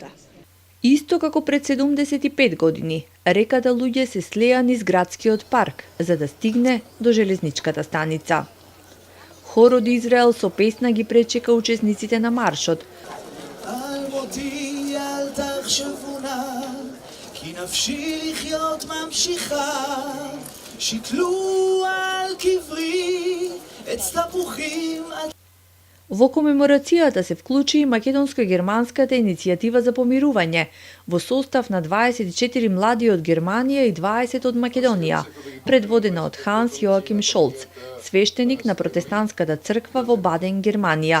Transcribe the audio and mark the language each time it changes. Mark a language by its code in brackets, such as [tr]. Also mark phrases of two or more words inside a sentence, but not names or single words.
[mk] Исто како пред 75 години, реката луѓе се слеа низ градскиот парк за да стигне до железничката станица. Хор од Израел со песна ги пречека учесниците на маршот. [he] כי נפשי לחיות ממשיכה, שקלו על קברי, עץ תפוחים על... [mk] Во комеморацијата се вклучи и македонско-германската иницијатива за помирување, во состав на 24 млади од Германија и 20 од Македонија, предводена од Ханс Јоаким Шолц, свештеник на протестантската црква во Баден, Германија.